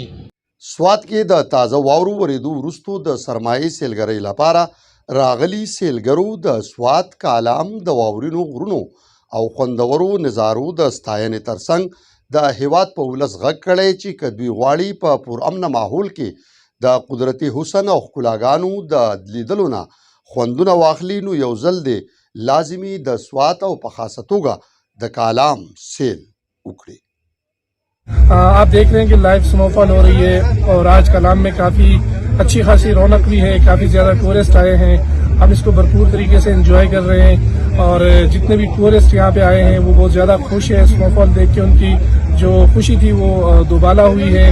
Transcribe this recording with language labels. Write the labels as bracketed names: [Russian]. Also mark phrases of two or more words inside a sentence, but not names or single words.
[Pashto] سوات کې د تازه واورو ورېدو وروستو د سرمایي سیلګرۍ لپاره راغلي سیلګرو د سوات کالام د واورینو غرونو او خوندورو نظارو د ستاینې ترڅنګ د هیواد په ولس غږ کړی چې که دوی غواړي په پرامنه ماحول کې د قدرتي حسن او ښکلاګانو د لیدلو نه خوندونه واخلي نو یو ځل دی لازمي د سوات او په خاصه توګه د کالام سیل وکړي. [Urdu] آپ دیکھ رہے ہیں کہ [English] live snowfall [Urdu] ہو رہی ہے اور آج کالام میں کافی اچھی خاصی رونق بھی ہے، کافی زیادہ ٹورسٹ آئے ہیں. ہم اس کو بھرپور طریقے سے انجوائے کر رہے ہیں اور جتنے بھی ٹورسٹ یہاں پہ آئے ہیں وہ بہت زیادہ خوش ہے. سنوفال دیکھ کے ان کی جو خوشی تھی وہ دوبالا ہوئی ہے.